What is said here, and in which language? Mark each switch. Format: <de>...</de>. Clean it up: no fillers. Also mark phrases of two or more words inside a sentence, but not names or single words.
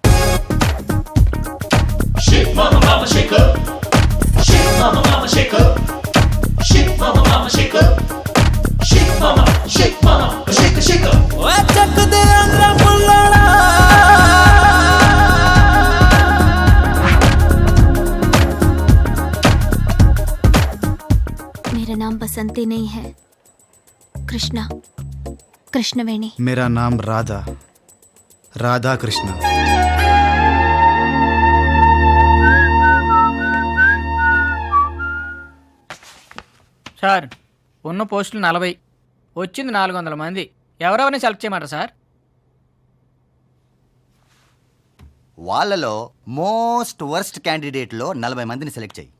<en>Shake mama mama shake up. Shake mama mama shake up. Shake mama mama shake up. Shake mama shake up. Shake up.</en> <te>బుల్లోడా</te> <hi>मेरा नाम बसंती नहीं है, कृष्णा, कृष्णवेणी। मेरा नाम राधा, राधा कृष्ण।</hi> <te>సార్ ఉన్న పోస్టులు 40, వచ్చింది 400 మంది. ఎవరెవరిని సెలెక్ట్ చేయమంటారు సార్? వాళ్ళలో</te> <en>most worst</en> <te>క్యాండిడేట్లో 40 మందిని సెలెక్ట్ చేయి.</te>